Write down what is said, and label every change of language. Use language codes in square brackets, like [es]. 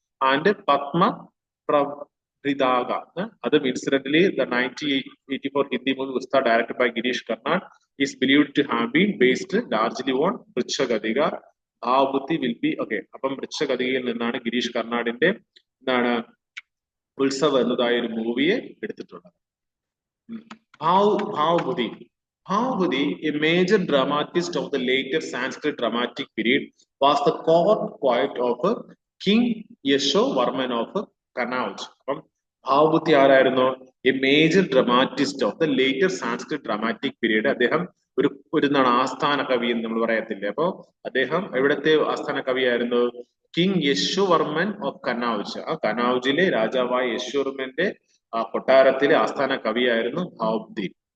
[en] And Padma Prabhritaka, അത് incidentally the 1984 Hindi movie Ustad directed by Girish Karnad is believed to have been based largely on Mrichchhakatika. [ml] ഭാവബുദ്ധി [en] Will be okay. [ml] അപ്പം വൃക്ഷഗതികയിൽ നിന്നാണ് ഗിരീഷ് കർണാടിന്റെ എന്താണ് ഉത്സവം എന്നതായ ഒരു മൂവിയെ എടുത്തിട്ടുള്ളത്. [en] Bhavabudhi. Bhavabudhi, a major dramatist of the later Sanskrit dramatic period, was the court poet of King Yashovarman of Kannauj. [ml] അപ്പം ഭാവബുദ്ധി ആരായിരുന്നു? [en] A major dramatist of the later Sanskrit dramatic period. [ml] അദ്ദേഹം ഒരു എന്താണ് ആസ്ഥാന കവി എന്ന് നമ്മൾ പറയത്തില്ലേ. അപ്പോ അദ്ദേഹം എവിടത്തെ ആസ്ഥാന കവിയായിരുന്നു? [en] King Yashovarman of Kannauj. [ml] ആ കനൌജിലെ രാജാവായ യശോവർമ്മന്റെ കൊട്ടാരത്തിലെ ആസ്ഥാന കവിയായിരുന്നു ഭാവബുദ്ധി.